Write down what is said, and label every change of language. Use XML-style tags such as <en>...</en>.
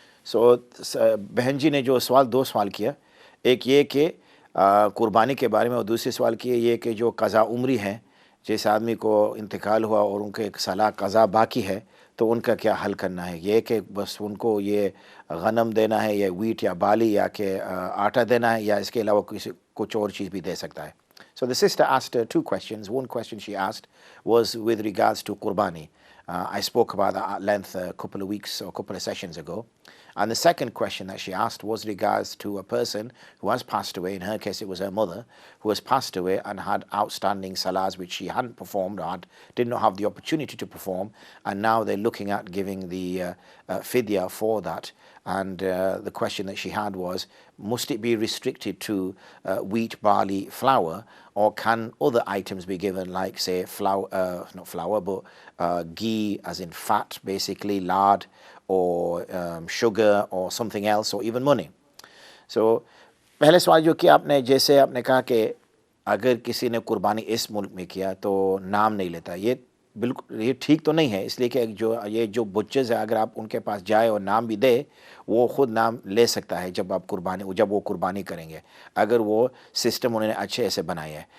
<ur>سو بہن جی نے جو دو سوال کیا، ایک یہ کہ قربانی کے بارے میں، اور دوسرے سوال کیا یہ کہ جو قضا عمری ہیں، جس آدمی کو انتقال ہوا اور ان کے ایک سالہ قضا باقی ہے تو ان کا کیا حل کرنا ہے. یہ کہ بس ان کو یہ غنم دینا ہے یا ویٹ یا بالی یا کہ آٹا دینا ہے، یا اس کے علاوہ کچھ اور چیز بھی دے سکتا ہے.</ur> <en>So the sister asked 2 questions. One question she asked was with regards to Qurbani. I spoke about that at length a couple of weeks or a couple of sessions ago. And the second question that she asked was regards to a person who has passed away. In her case, it was her mother who has passed away and had outstanding salahs which she hadn't performed or did not have the opportunity to perform. And now they're looking at giving the fidya for that. And the question that she had was, must it be restricted to wheat, barley, flour, or can other items be given, like say flour, not flour, but ghee as in fat, basically lard, or sugar or something else, or even money.</en> <ur>So پہلے سوال جو کیا آپ نے، جیسے آپ نے کہا کہ اگر کسی نے قربانی اس ملک میں کیا تو نام نہیں لیتا، یہ بالکل یہ ٹھیک تو نہیں ہے، اس لیے کہ جو بچز ہے اگر آپ ان کے پاس جائے اور نام بھی دے، وہ خود نام لے سکتا ہے جب وہ قربانی کریں گے، اگر وہ سسٹم انہوں نے اچھے ایسے بنایا ہے.</ur>